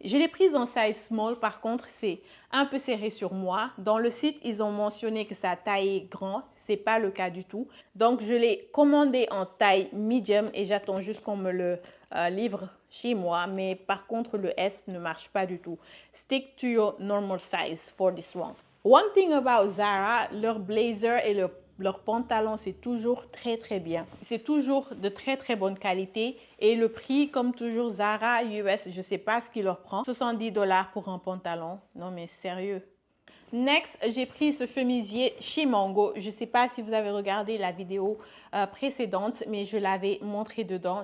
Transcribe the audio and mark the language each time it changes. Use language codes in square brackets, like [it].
[fr] Je l'ai prise en size small, par contre, c'est un peu serré sur moi. Dans le site, ils ont mentionné que sa taille est grand. C'est pas le cas du tout. Donc, je l'ai commandé en taille medium et j'attends juste qu'on me le livre chez moi. Mais par contre, le S ne marche pas du tout. [en] Stick to your normal size for this one. One thing about Zara, [fr] leur blazer et leur pantalon, c'est toujours très très bien. C'est toujours de très très bonne qualité. Et le prix, comme toujours, Zara US, je ne sais pas ce qu'il leur prend. 70 $ pour un pantalon. Non mais sérieux. Next, j'ai pris ce chemisier chez Mango. Je ne sais pas si vous avez regardé la vidéo précédente, mais je l'avais montré dedans.